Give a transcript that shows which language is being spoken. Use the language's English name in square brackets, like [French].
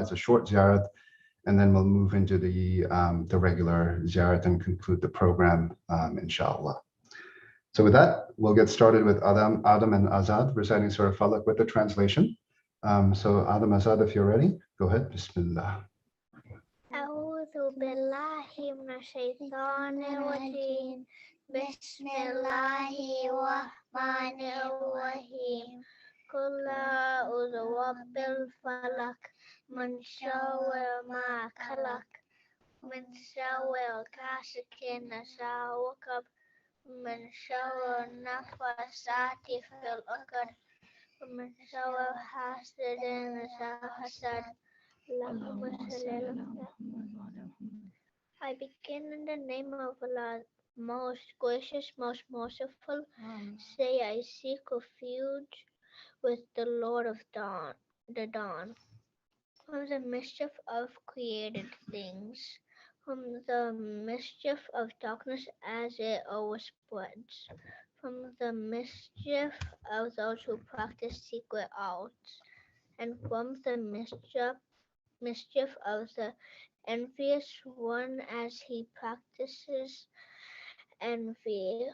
[English] It's a short Ziyarat, and then we'll move into the regular Ziyarat and conclude the program, inshallah. So with that, we'll get started with Adam and Azad reciting Surah Falak with the translation. So Adam, Azad, if you're ready, go ahead. Bismillah. [Arabic] أعوذ بالله من الشيطان الرجيم بسم الله الرحمن الرحيم قل أعوذ برب الفلق من شر ما خلق من شر الغاسق إذا وقب من شر النفاثات في العقد ومن شر حاسد إذا حسد. اللهم صل على محمد. [English] I begin in the name of Allah, most gracious, most merciful. Say, I seek refuge with the Lord of the dawn, from the mischief of created things, from the mischief of darkness as it overspreads, from the mischief of those who practice secret arts, and from the mischief of the envious one as he practices envy.